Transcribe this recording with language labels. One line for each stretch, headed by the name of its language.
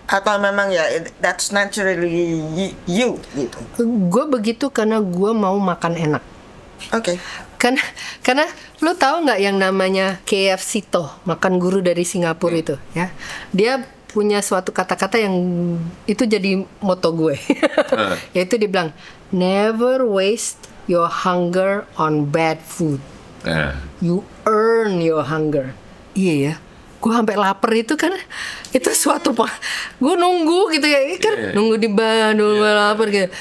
Indonesian: Atau memang ya
English: that's naturally you
Indonesian: gitu? Gue begitu karena gue mau makan enak. Oke. Karena lu tahu nggak yang namanya KFC toh, makan guru dari Singapura itu ya, dia punya suatu kata-kata yang itu jadi moto gue. Yaitu dia bilang
English: never waste your hunger
Indonesian: on bad food, you earn your hunger. Iya ya, gue sampai lapar itu kan itu suatu gue nunggu gitu ya kan, nunggu di Bandung lapar gitu.